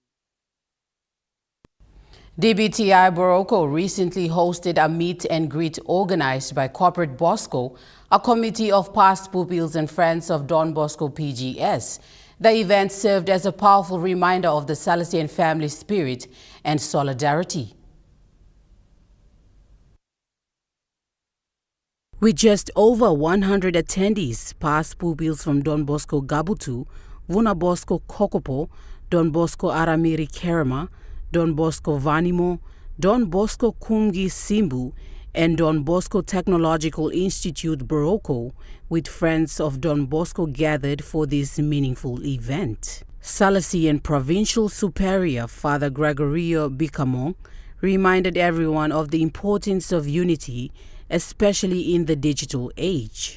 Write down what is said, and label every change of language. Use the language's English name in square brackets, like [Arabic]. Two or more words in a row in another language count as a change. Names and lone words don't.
[English] DBTI Boroko recently hosted a meet and greet organized by Corporate Bosco, a committee of past pupils and friends of Don Bosco PGS. The event served as a powerful reminder of the Salesian family spirit and solidarity. With just over 100 attendees, past pupils from Don Bosco Gabutu, Vuna Bosco Kokopo, Don Bosco Aramiri Kerema, Don Bosco Vanimo, Don Bosco Kumgi Simbu, and Don Bosco Technological Institute Boroko, with friends of Don Bosco gathered for this meaningful event. Salesian Provincial Superior Father Gregorio Bicamon reminded everyone of the importance of unity, especially in the digital age.